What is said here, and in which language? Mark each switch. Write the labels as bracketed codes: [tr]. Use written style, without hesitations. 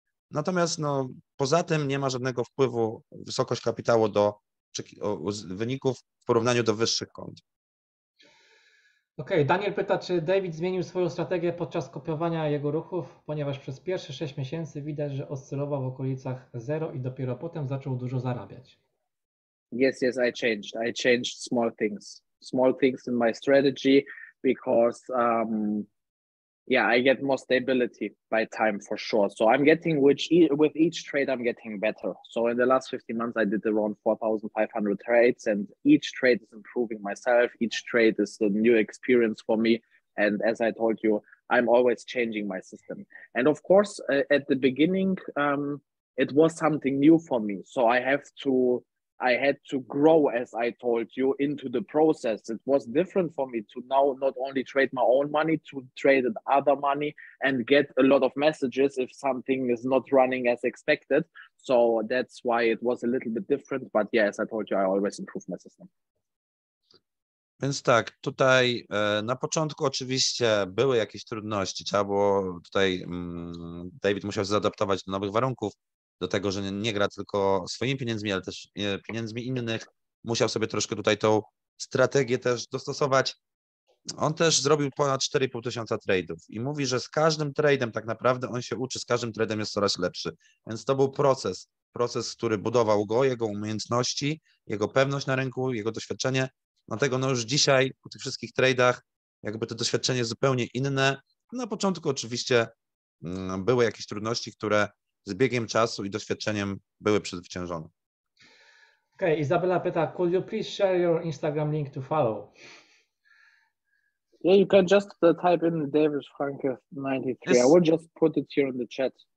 [pl] Natomiast no, poza tym nie ma żadnego wpływu wysokość kapitału do wyników w porównaniu do wyższych kont. Okej, Daniel pyta, czy David zmienił swoją strategię podczas kopiowania jego ruchów, ponieważ przez pierwsze 6 miesięcy widać, że oscylował w okolicach 0 i dopiero potem zaczął dużo zarabiać. [en] Yes, yes, I changed. I changed small things in my strategy because yeah, I get more stability by time for sure. So I'm getting with each trade I'm getting better. So in the last 15 months I did around 4,500 trades, and each trade is improving myself. Each trade is a new experience for me. And as I told you, I'm always changing my system. And of course, at the beginning, it was something new for me. So I had to grow, as I told you, into the process. It was different for me to now not only trade my own money, to trade other money and get a lot of messages if something is not running as expected. So that's why it was a little bit different. But yeah, as I told you, I always improve my system. [pl] Więc tak, tutaj na początku oczywiście były jakieś trudności. Trzeba było tutaj, David musiał się zaadaptować do nowych warunków, do tego, że nie gra tylko swoimi pieniędzmi, ale też pieniędzmi innych. Musiał sobie troszkę tutaj tą strategię też dostosować. On też zrobił ponad 4,5 tysiąca trade'ów i mówi, że z każdym trade'em tak naprawdę on się uczy, z każdym trade'em jest coraz lepszy. Więc to był proces, który budował go, jego umiejętności, jego pewność na rynku, jego doświadczenie. Dlatego no już dzisiaj po tych wszystkich trade'ach jakby to doświadczenie jest zupełnie inne. Na początku oczywiście były jakieś trudności, które z biegiem czasu i doświadczeniem były przezwyciężone. Okej, Izabela pyta, [en] could you please share your Instagram link to follow? Yeah, you can just type in David Franke 93. Yes. I will just put it here in the chat.